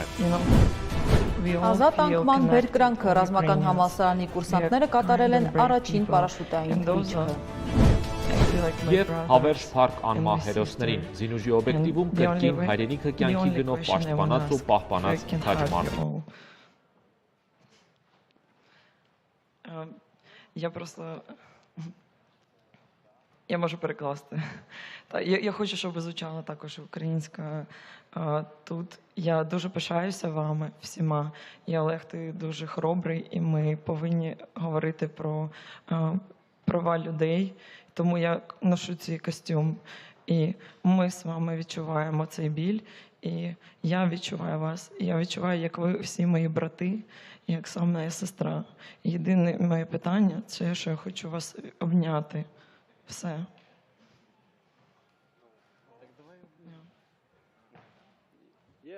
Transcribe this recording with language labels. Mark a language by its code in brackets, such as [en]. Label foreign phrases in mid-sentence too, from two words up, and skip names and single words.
[hy] Ազատ անկման բերկրանքը ռազմական համալսարանի կուրսանտները կատարել են առաջին պարաշուտային թռիչքը։ Եվ հավերժ փառք անմահ հերոսներին, զինուժի օբյեկտիվում կրկին հայրենիքը կյանքի գնով պաշտպանած ու պահպանած թաճմարմին։ [uk] Я можу перекласти. Я хочу, щоб звучало також українська тут. Я дуже пишаюся вами всіма. І Олег, ти дуже хоробрий, і ми повинні говорити про права людей. Тому я ношу цей костюм. І ми з вами відчуваємо цей біль. І я відчуваю вас. І я відчуваю, як ви всі мої брати, як сам моя сестра. Єдине моє питання – це, що я хочу вас обняти. Все. [en] Yeah.